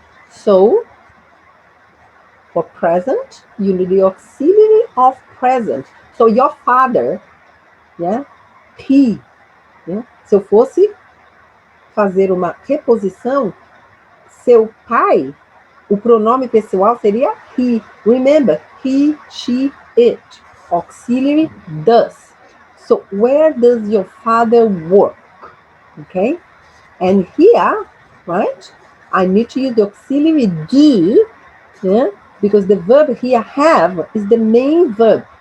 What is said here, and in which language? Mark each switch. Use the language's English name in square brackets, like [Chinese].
[English] So, for present, you need the auxiliary of present. So, your father, yeah? He. Yeah? [Portuguese] Se eu fosse fazer uma reposição, seu pai, o pronome pessoal seria he. [English] Remember, he, she, it. Auxiliary does. So, where does your father work? Okay? And here, right, I need to use the auxiliary do, yeah, because the verb here, have, is the main verb.